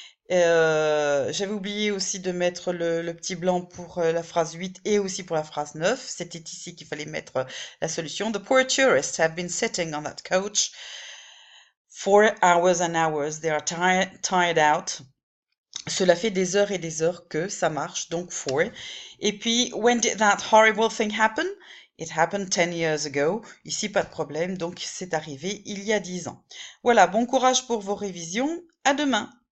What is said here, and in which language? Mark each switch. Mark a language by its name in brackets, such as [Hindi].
[French] J'avais oublié aussi de mettre le petit blanc pour la phrase 8 et aussi pour la phrase 9. C'était ici qu'il fallait mettre la solution. [English] The poor tourists have been sitting on that coach for hours and hours. They are tired out. [French] Cela fait des heures et des heures que ça marche, donc for. Et puis, [English] when did that horrible thing happen? It happened 10 years ago. [French] Ici, pas de problème, donc c'est arrivé il y a 10 ans. Voilà, bon courage pour vos révisions. À demain.